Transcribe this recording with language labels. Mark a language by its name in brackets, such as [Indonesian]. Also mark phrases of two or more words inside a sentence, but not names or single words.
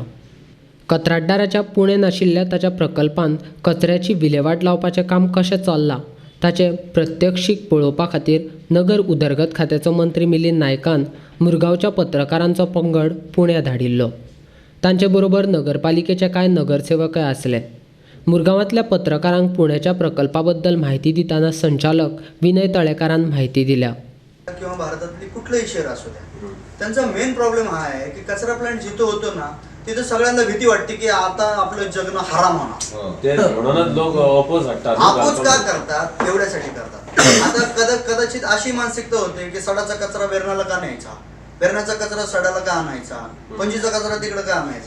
[Konkani] कंत्राटदाराच्या पुणेन आशिल्ल्या ताच्या प्रकल्पांत कचऱ्याची विलेवाट लावपाचें काम कशें चल्लां ताचें प्रत्यक्षीक पळोवपा खातीर नगर उदरगत खात्याचो मंत्री मिलिंद नायकान मुरगांवच्या पत्रकारांचो पंगड पुण्या धाडिल्लो. तांचे बरोबर नगरपालिकेचे कांय नगरसेवकय आसले. मुरगांवांतल्या पत्रकारांक पुण्याच्या प्रकल्पा बद्दल म्हायती दिताना संचालक विनय तळेकारान म्हायती दिल्या. [Marathi] किंवा भारतातली कुठलंही शहर असू द्या, त्यांचा मेन प्रॉब्लेम हा आहे की कचरा प्लांट जिथं होतो ना तिथं सगळ्यांना भीती वाटते की आता आपलं जगणं हराम होणार. म्हणूनच लोक अपोज का करतात? एवढ्यासाठी करतात. आता कदाचित अशी मानसिकता होते की सडाचा कचरा वेरणाला का न्यायचा, वेरणाचा कचरा सडाला का आणायचा, पंजीचा कचरा तिकडे का आणायचा.